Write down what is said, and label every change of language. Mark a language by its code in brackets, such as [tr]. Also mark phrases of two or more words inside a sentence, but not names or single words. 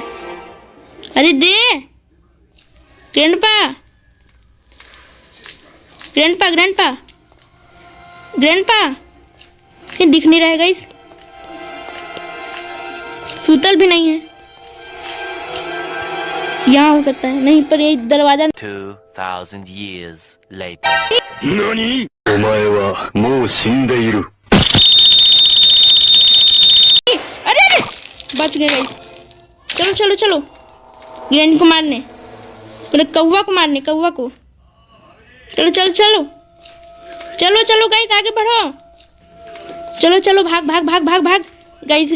[hi] अरे दे ग्रैंडपा, ग्रैंडपा, ग्रैंडपा, ग्रैंडपा, कहीं दिख नहीं रहेगा। इस सूतल भी नहीं है। यहाँ हो सकता है, नहीं पर ये दरवाजा। [en] 2000 years later. [ja] 何？お前はもう死んでいる。 [hi] अरे अरे, बच गए गाइस। चलो चलो चलो, ग्रैनी को मारने, मतलब कौवा को मारने, कौवा को। चलो चलो चलो चलो चलो गाइस, आगे बढ़ो। चलो चलो, भाग भाग भाग भाग भाग गाइस।